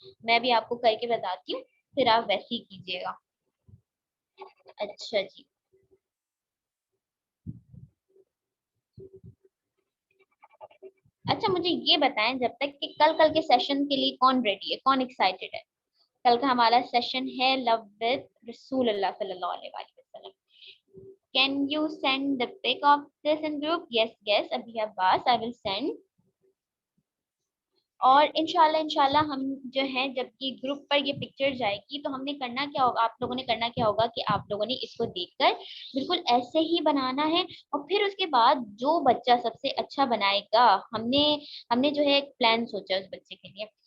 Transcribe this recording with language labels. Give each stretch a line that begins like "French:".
Hindi: मैं भी आपको करके बताती हूँ, फिर आप वैसे ही कीजिएगा। अच्छा जी, अच्छा मुझे ये बताएं जब तक कि कल के सेशन के लिए कौन रेडी है, कौन एक्साइटेड है? कल का हमारा सेशन है लव विद रसूलुल्लाह सल्लल्लाहु अलैहि वसल्लम।
English: Can you send the pic of this in group? Yes, yes, Abhi Abbas, I will send.
Hindi: और इंशाल्लाह हम जो है जब ये ग्रुप पर ये पिक्चर जाएगी तो हमने करना क्या होगा, आप लोगों ने करना क्या होगा कि आप लोगों ने इसको देखकर बिल्कुल ऐसे ही बनाना है, और फिर उसके बाद जो बच्चा सबसे अच्छा बनाएगा, हमने हमने जो है एक प्लान सोचा उस बच्चे के लिए।